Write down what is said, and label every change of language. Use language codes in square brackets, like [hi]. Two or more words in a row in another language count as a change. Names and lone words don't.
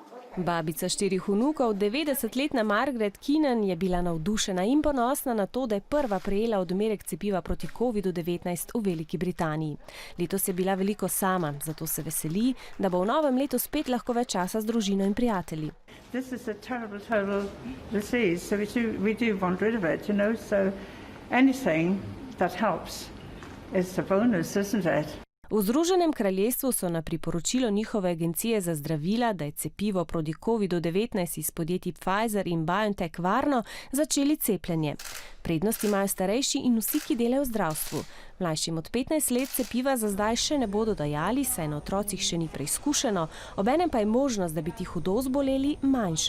[sl] Babica 4 vnukov, 90-letna Margaret Keenan, je bila navdušena in ponosna na to, da je prva prejela odmerek cepiva proti COVID-19 v Veliki Britaniji. Letos je bila veliko sama, zato se veseli, da bo v novem letu spet lahko več časa z družino in prijatelji. [en] This is a terrible disease, so we do want rid of it, so anything that helps is a bonus, isn't it? [sl] V Združenem kraljestvu so na priporočilo njihove agencije za zdravila, da je cepivo proti COVID-19 iz podjetij Pfizer in BioNTech varno, začeli cepljenje. Prednost imajo starejši in vsi, ki delajo v zdravstvu. Mlajšim od 15 let cepiva za zdaj še ne bodo dajali, saj na otrocih še ni preizkušeno, obenem pa je možnost, da bi ti hudo zboleli, manjša.